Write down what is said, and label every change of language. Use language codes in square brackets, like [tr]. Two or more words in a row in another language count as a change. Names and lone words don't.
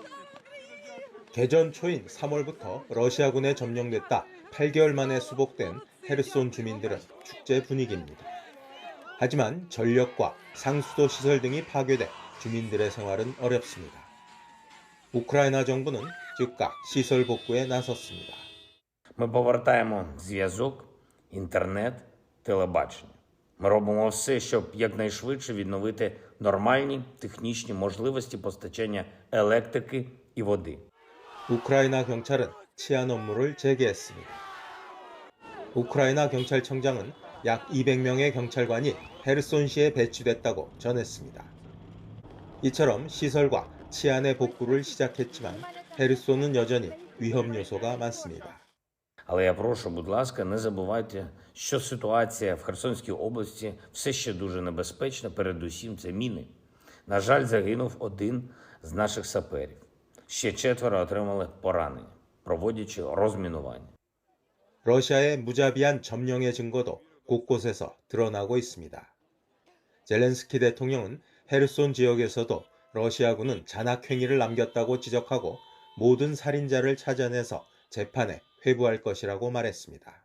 [ko] 개전 초인 3월부터 러시아군에 점령됐다 8개월 만에 수복된 헤르손 주민들은 축제 분위기입니다. 하지만 전력과 상수도 시설 등이 파괴돼 주민들의 생활은 어렵습니다. 우크라이나 정부는 즉각 시설 복구에 나섰습니다. [uk] Ми повертаємо зв'язок, інтернет, телебачення. Ми робимо все, щоб якнайшвидше відновити нормальні технічні можливості постачання електрики і води. [ko] 우크라이나 경찰은 치안 업무를 재개했습니다. 우크라이나 경찰청장은 약 200명의 경찰관이 헤르손시에 배치됐다고 전했습니다. 이처럼 시설과 치안의 복구를 시작했지만 헤르손은 여전히 위험 요소가 많습니다. [uk] Але я прошу, будь ласка, не забувайте, що ситуація в Херсонській області все ще дуже небезпечна, передусім це міни. На жаль, загинув один з наших саперів. Ще 4 отримали поранення, проводячи розмінування. [ko] 러시아의 무자비한 점령의 증거도 곳곳에서 드러나고 있습니다. 젤렌스키 대통령은 헤르손 지역에서도 러시아군은 잔악행위를 남겼다고 지적하고 모든 살인자를 찾아내서 재판에 회부할 것이라고 말했습니다.